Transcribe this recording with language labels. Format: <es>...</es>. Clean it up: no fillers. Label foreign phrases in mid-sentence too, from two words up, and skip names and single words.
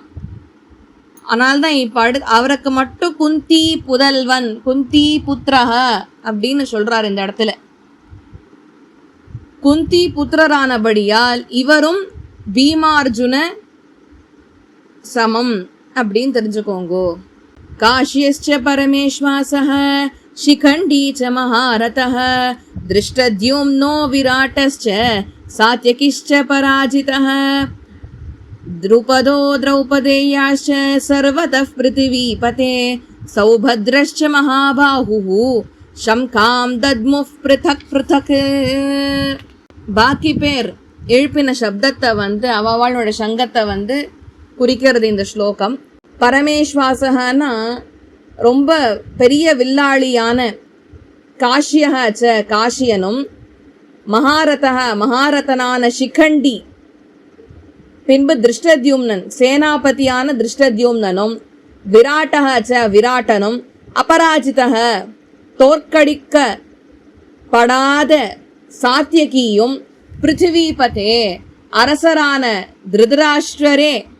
<ta>அதனால்தான் இப்போ அவருக்கு மட்டும் குந்தி புதல்வன், குந்தி புத்திரஹ அப்படின்னு சொல்றார் இந்த இடத்துல. குந்தி புத்திரரானபடியால் இவரும் பீமார்ஜுன சமம் அப்படின்னு தெரிஞ்சுக்கோங்கோ.</ta> <sa>काश्यश्च परमेष्वासः शिखण्डी च महारथः दृष्टद्युम्नो विराटश्च सात्यकिश्च पराजितः द्रुपदो द्रौपदेयाश्च सर्वतः पृथिवीपते सौभद्रश्च महाबाहुः शङ्कां दद्मुः पृथक् पृथक्.</sa> <ta>பாக்கி பேர் எழுப்பின சப்தத்தை அவளோட சங்கத்தை குறிக்கிறது இந்த ஸ்லோகம். பரமேஸ்வாசகனா ரொம்ப பெரிய வில்லாளியான, காஷ்யஹ காஷியனும், மகாரதனான சிகண்டி, பின்பு திருஷ்டத்யும்னன் சேனாபதியான திருஷ்டத்யும்னனும், விராட்டஹ விராட்டனும், அபராஜிதஹ தோற்கடிக்க படாத சாத்யகியும், பிருத்திவிபதே அரசரான திருதராஷ்டிரரே,</ta>